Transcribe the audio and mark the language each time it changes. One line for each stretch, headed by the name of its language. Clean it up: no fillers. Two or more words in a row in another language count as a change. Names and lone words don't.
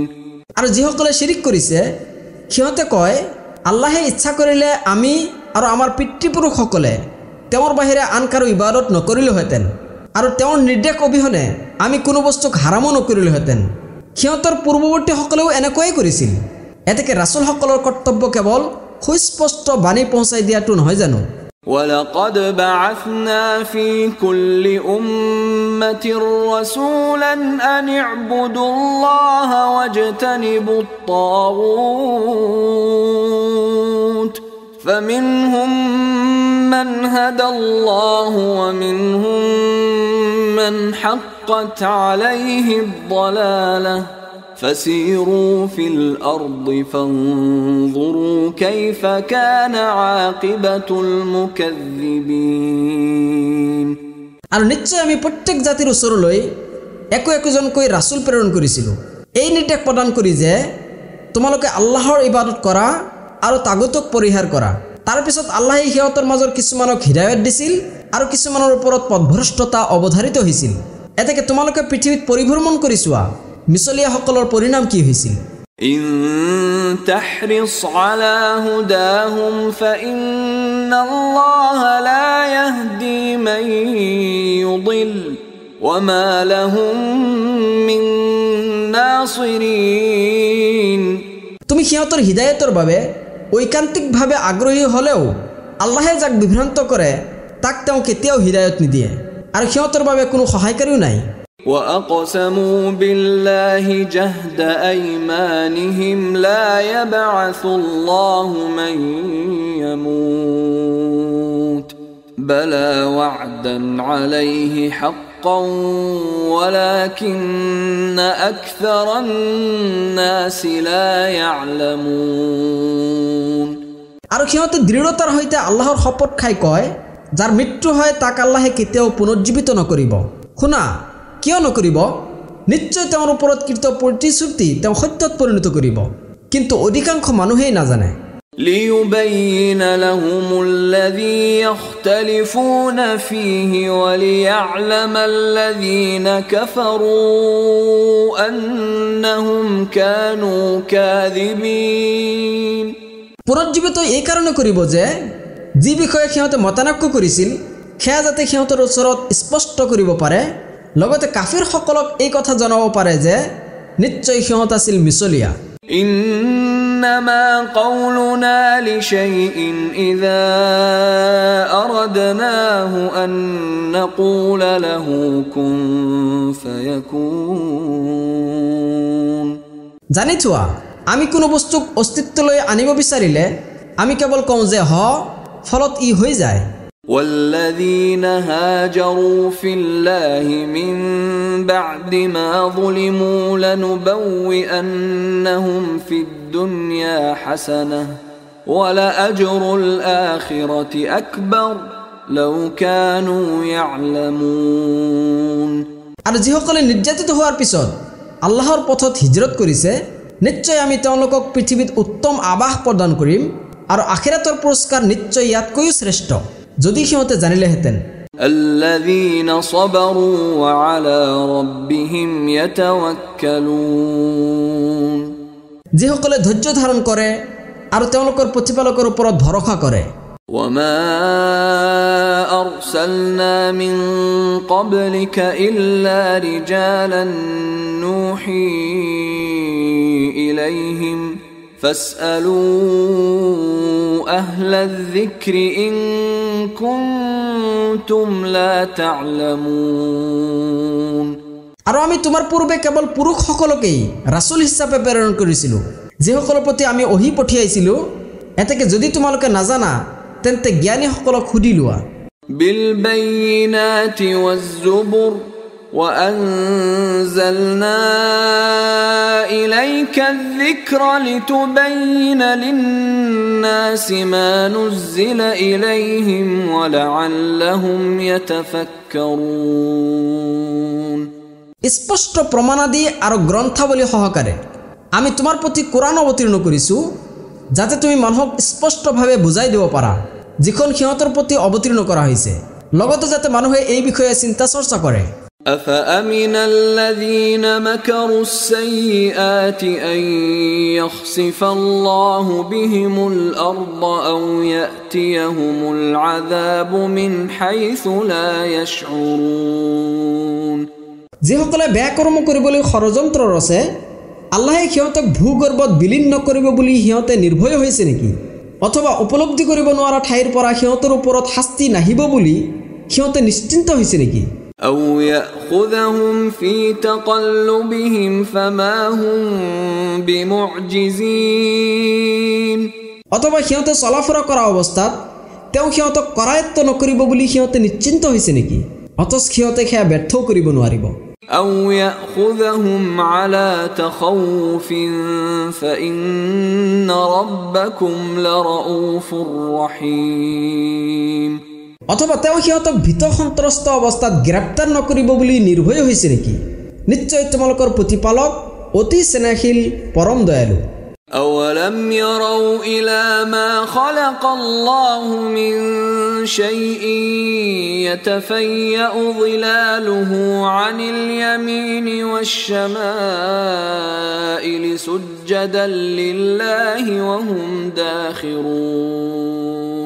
Assamese: আৰু যিসকলে শিৰিক কৰিছে সিহঁতে কয় আল্লাহে ইচ্ছা কৰিলে আমি আৰু আমাৰ পিতৃপুৰুষসকলে তেওঁৰ বাহিৰে আন কাৰো ইবাদত নকৰিলোহেঁতেন আৰু তেওঁৰ নিৰ্দেশ অবিহনে আমি কোনো বস্তুক হাৰামো নকৰিলোহেঁতেন সিহঁতৰ পূৰ্বৱৰ্তীসকলেও এনেকৈয়ে কৰিছিল এতেকে ৰাসূলসকলৰ কৰ্তব্য কেৱল সুস্পষ্ট বাণী পਹੁঁচাই দিয়াটো নহয় জানো
Arabic: ولقد بعثنا في كل أمة رسولا أن اعبدوا الله واجتنبوا الطاغوت فمنهم من هدى الله ومنهم من حقت عليه الضلالة فسيروا في الأرض فانظروا كيف كان عاقبة المكذبين
Assamese: আৰু নিশ্চয় আমি প্ৰত্যেক জাতিৰ ওচৰলৈ একজনকৈ ৰাসূল প্ৰেৰণ কৰিছিলোঁ এই নিৰ্দেশ প্ৰদান কৰি যে তোমালোকে আল্লাহৰ ইবাদত কৰা আৰু তাগুতক পৰিহাৰ কৰা তাৰ পিছত আল্লাহে সিহঁতৰ মাজৰ কিছুমানক হিদায়ত দিছিল আৰু কিছুমানৰ ওপৰত পথভ্ৰষ্টতা অৱধাৰিত হৈছিল এতেকে তোমালোকে পৃথিৱীত পৰিভ্ৰমণ কৰি চোৱা মিছলীয়াসকলৰ পৰিণাম কি হৈছিল
Arabic: إن تحرص على هداهم فإن الله لا يهدي من يضل وما لهم من ناصرين
Assamese: তুমি সিহঁতৰ হিদায়তৰ বাবে ঐকান্তিকভাৱে আগ্ৰহী হলেও আল্লাহে যাক বিভ্ৰান্ত কৰে তাক তেওঁ কেতিয়াও হিদায়ত নিদিয়ে আৰু সিহঁতৰ বাবে কোনো সহায়কাৰীও নাই
Arabic: وأقسموا بالله جهد أيمانهم لا يبعث الله من يموت بلى وعدا عليه حقا ولكن أكثر الناس لا يعلمون
Assamese: আৰু সিহঁতে দৃঢ়তাৰ সৈতে আল্লাহৰ শপত খাই কয় যাৰ মৃত্যু হয় তাক আল্লাহে কেতিয়াও পুনৰুজ্জীৱিত নকৰিব শুনা কিয় নকৰিব নিশ্চয় তেওঁৰ ওপৰত কৃত প্ৰতিশ্ৰুতি তেওঁ সত্যত পৰিণত কৰিব কিন্তু অধিকাংশ মানুহেই নাজানে
Arabic: ليبين لهم الذي يختلفون فيه وليعلم الذين كفروا أنهم كانوا كاذبين
Assamese: পুনৰুজ্জীৱিত এই কাৰণে কৰিব যে যি বিষয়ে সিহঁতে মতানৈক্য কৰিছিল সেয়া যাতে সিহঁতৰ ওচৰত স্পষ্ট কৰিব পাৰে লগতে কাফিৰসকলক এই কথা জনাব পাৰে যে নিশ্চয় সিহঁত আছিল মিছলীয়া
Arabic: إنما قولنا لشيء إذا أردناه أن نقول له كن فيكون
Assamese: জানি থোৱা আমি কোনো বস্তুক অস্তিত্বলৈ আনিব বিচাৰিলে আমি কেৱল কওঁ যে হ ফলত ই হৈ যায়
Arabic: والذين هاجروا في الله من بعد ما ظلموا لنبوئنهم في الدنيا حسنة ولأجر الآخرة أكبر لو كانوا يعلمون
Assamese: আৰু যিসকলে নিৰ্যাতিত হোৱাৰ পিছত আল্লাহৰ পথত হিজৰত কৰিছে নিশ্চয় আমি তেওঁলোকক পৃথিৱীত উত্তম আবাস প্ৰদান কৰিম আৰু আখিৰাতৰ পুৰস্কাৰ নিশ্চয় ইয়াতকৈও শ্ৰেষ্ঠ যদি সিহঁতে জানিলেহেঁতেন
Arabic: الذين صبروا وعلى ربهم يتوكلون
Assamese: যিসকলে ধৈৰ্য ধাৰণ কৰে আৰু তেওঁলোকৰ প্ৰতিপালকৰ ওপৰত ভৰসা কৰে
Arabic: وما أرسلنا من قبلك إلا رجالا نوحي إليهم فاسألوا أهل الذكر إن كنتم لا تعلمون
Assamese: আৰু আমি তোমাৰ পূৰ্বে কেৱল পুৰুষসকলকেই ৰাসূল হিচাপে প্ৰেৰণ কৰিছিলোঁ যিসকলৰ প্ৰতি আমি ওহী পঠিয়াইছিলোঁ এতেকে যদি তোমালোকে নাজানা তেন্তে জ্ঞানীসকলক সুধি লোৱা
Arabic: بالبينات والزبر وأنزلنا إليك الذكر لتبين للناس ما نزل إليهم ولعلهم يتفكرون
Assamese: স্পষ্ট প্ৰমাণাদি আৰু গ্ৰন্থাৱলী সহকাৰে আমি তোমাৰ প্ৰতি কোৰাণ অৱতীৰ্ণ কৰিছোঁ যাতে তুমি মানুহক স্পষ্টভাৱে বুজাই দিব পাৰা যিখন সিহঁতৰ প্ৰতি অৱতীৰ্ণ কৰা হৈছে লগতে যাতে মানুহে এই বিষয়ে চিন্তা চৰ্চা কৰে
Arabic: أفأمن الذين مكروا السيئات أن يخسف الله بهم الأرض أو يأتيهم العذاب من حيث لا يشعرون
Assamese: যিসকলে বেয়া কৰ্ম কৰিবলৈ ষড়যন্ত্ৰ ৰচে আল্লাহে সিহঁতক ভূগৰ্ভত বিলীন নকৰিব বুলি সিহঁতে নিৰ্ভয় হৈছে নেকি অথবা উপলব্ধি কৰিব নোৱাৰা ঠাইৰ পৰা সিহঁতৰ ওপৰত শাস্তি নাহিব বুলি সিহঁতে নিশ্চিন্ত হৈছে নেকি
Arabic: أو يأخذهم في تقلبهم فما هم بمعجزين
Assamese: অথবা সিহঁতে চলাফৰা কৰা অৱস্থাত তেওঁ সিহঁতক কৰায়ত্ব নকৰিব বুলি সিহঁতে নিশ্চিন্ত হৈছে নেকি অথচ সিহঁতে সেয়া ব্যৰ্থও কৰিব নোৱাৰিব
Arabic: أو يأخذهم على تخوف فإن ربكم لرؤوف رحيم
Assamese: অথবা তেওঁ সিহঁতক ভীত সন্ত্ৰস্ত অৱস্থাত গ্ৰেপ্তাৰ নকৰিব বুলি নিৰ্ভয় হৈছে নেকি নিশ্চয় তোমালোকৰ প্ৰতিপালক অতি স্নেহশীল পৰম দয়ালু
Arabic: أولم يروا إلى ما خلق الله من شيء يتفيأ ظلاله عن اليمين والشمائل سجدا لله وهم داخرون